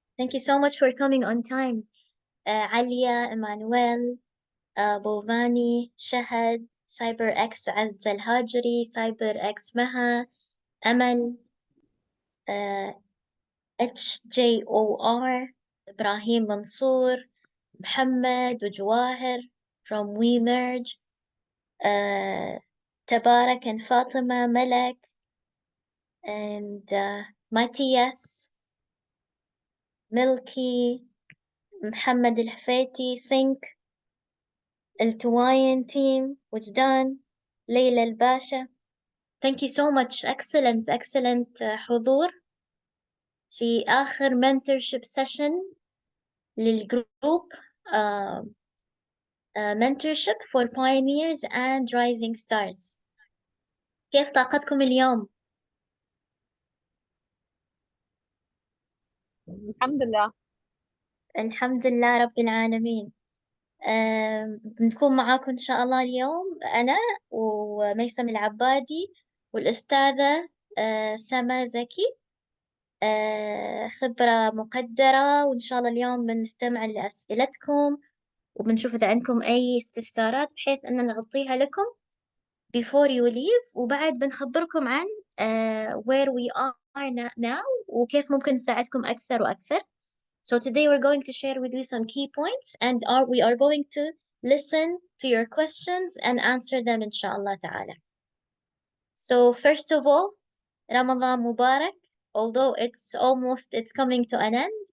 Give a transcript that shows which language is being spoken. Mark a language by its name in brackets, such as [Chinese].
[English] Thank you so much for coming on time. [Arabic] عليا، إمانويل، بوفاني، شهد، سايبر إكس عز الهاجري، سايبر إكس مها، أمل، HJOR، إبراهيم منصور، محمد وجواهر [English] from We Merge، [Arabic] تبارك and فاطمة، ملك and Matthias، ملكي، محمد الحفيتي، سينك، التواين تيم، وجدان، ليلى الباشا. Thank you so much. [English] Excellent [Arabic] حضور في آخر [English] mentorship session [Arabic] للجروب [English] uh, mentorship for pioneers and rising stars. [Arabic] كيف طاقتكم اليوم؟ الحمد لله. الحمد لله رب العالمين. بنكون معاكم إن شاء الله اليوم أنا وميسم العبادي والأستاذة سما زكي، خبرة مقدرة، وإن شاء الله اليوم بنستمع لأسئلتكم وبنشوف إذا عندكم أي استفسارات بحيث أن نغطيها لكم [English] before you leave، [Arabic] وبعد بنخبركم عن [English] where we are now [Arabic] وكيف ممكن نساعدكم أكثر وأكثر. [English] So today we're going to share with you some key points and we are going to listen to your questions and answer them inshallah ta'ala. So first of all, Ramadan Mubarak, although it's coming to an end.